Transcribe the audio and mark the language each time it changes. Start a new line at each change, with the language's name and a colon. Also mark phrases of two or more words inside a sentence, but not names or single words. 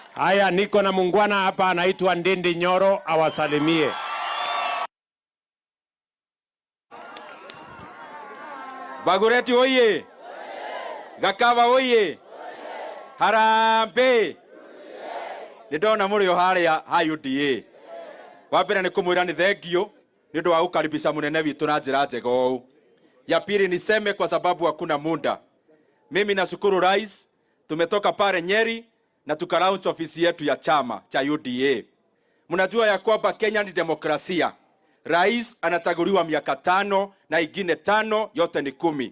Swahili: Haya, niko na mungwana hapa anaitwa Ndindi Nyoro, awasalimie.
Kikuyu: Bagureti oye! Gakava oye! Harambe! Nindona murio haria ha UDA. Wambere ni kumwira ni thengio ni undu wa gukaribisha munene witu na njira njega ũũ.
Swahili: Ya pili niseme kwa sababu hakuna muda. Mimi nashukuru rais, tumetoka pale Nyeri na tukalaunch ofisi yetu ya chama cha UDA. Mnajua ya kwamba Kenya ni demokrasia. Rais anachaguliwa miaka 5 na ingine 5 yote ni 10.